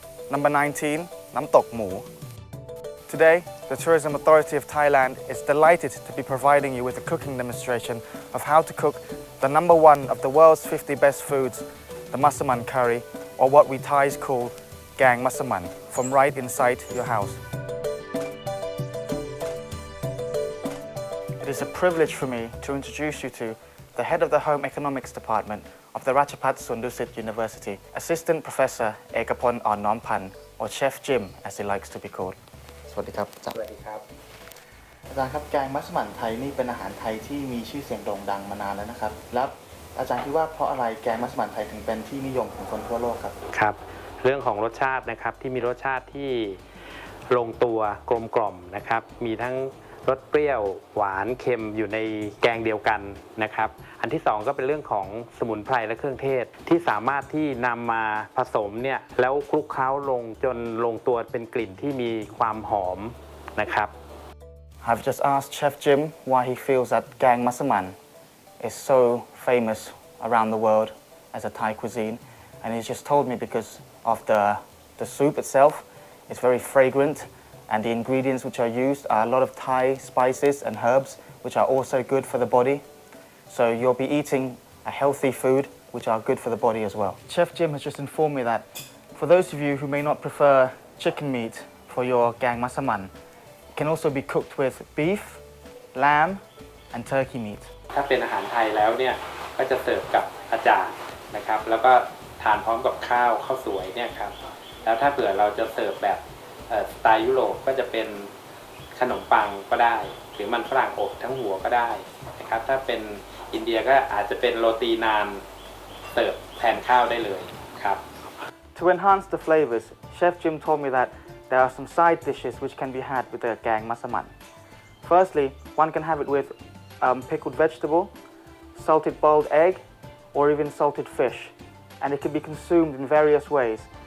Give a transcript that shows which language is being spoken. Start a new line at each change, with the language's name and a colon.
English: Number 19, Nam Tok Mu. Today, the Tourism Authority of Thailand is delighted to be providing you with a cooking demonstration of how to cook the number 1 of the world's 50 best foods, the Massaman Curry, or what we Thais call Gang Massaman, from right inside your house. It is a privilege for me to introduce you to the head of the Home Economics Department of the Ratchapat Sundusit University, Assistant Professor Ekapon Onnompan, or Chef Jim as he likes to be called.
Thai: สวัสดีครับสวัสดีครับอาจารย์ครับแกงมัสมั่นไทยนี่เป็นอาหารไทยที่มีชื่อเสียงโด่งดังมานานแล้วนะครับแล้วอาจารย์คิดว่าเพราะอะไรแกงมัสมั่นไทยถึงเป็นที่นิยมของคนทั่วโลกครับ ครับเรื่องของรสชาตินะครับที่มีรสชาติที่ลงตัวกลมกล่อมนะครับมีทั้งรสเปรี้ยวหวานเค็มอยู่ในแกงเดียวกันนะครับอันที่2ก็เป็นเรื่องของสมุนไพรและเครื่องเทศที่สามารถที่นำมาผสมเนี่ยแล้วคลุกเคล้าลงจนลงตัวเป็นกลิ่นที่มีความหอมนะครับ
English: I've just asked Chef Jim why he feels that Gang Massaman is so famous around the world as a Thai cuisine, and he's just told me because of the soup itself. It's very fragrant. And the ingredients which are used are a lot of Thai spices and herbs, which are also good for the body. So you'll be eating a healthy food, which are good for the body as well. Chef Jim has just informed me that for those of you who may not prefer chicken meat for your gang massaman, it can also be cooked with beef, lamb, and turkey meat.
Thai: ถ้าเป็นอาหารไทยแล้วเนี่ยก็จะเสิร์ฟกับอาจารย์นะครับแล้วก็ทานพร้อมกับข้าวสวยเนี่ยครับแล้วถ้าเผื่อเราจะเสิร์ฟแบบสไตล์ยุโรปก็จะเป็นขนมปังก็ได้หรือมันฝรั่งอบทั้งหัวก็ได้นะครับถ้าเป็นอินเดียก็อาจจะเป็นโรตีนานเสิร์ฟแทนข้าวได้เลยครับ
English: To enhance the flavors, Chef Jim told me that there are some side dishes which can be had with the gang massaman. Firstly, one can have it with pickled vegetable, salted boiled egg, or even salted fish, and it can be consumed in various ways.